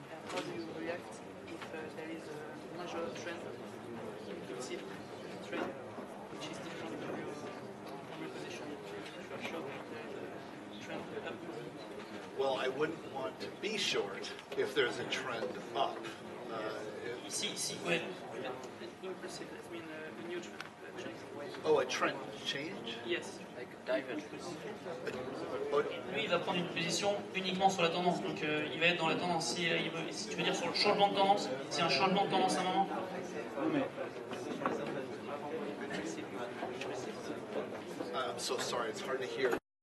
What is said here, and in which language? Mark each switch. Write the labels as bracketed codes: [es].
[en] How do you react if there is a major trend, impulsive trend, which is different to your position? If you are sure that there is a trend up. Well, I wouldn't want to be short if there's a trend up. [fr] Ici, ouais. [en] Impulsive, that means a new trend. Oh, a trend change? Yes. Like divergence. [fr] Lui, il va prendre une position uniquement sur la tendance, donc il va être dans la tendance. Si tu veux dire sur le changement de tendance, si un changement de tendance à un moment. [en] I'm so sorry, it's hard to hear.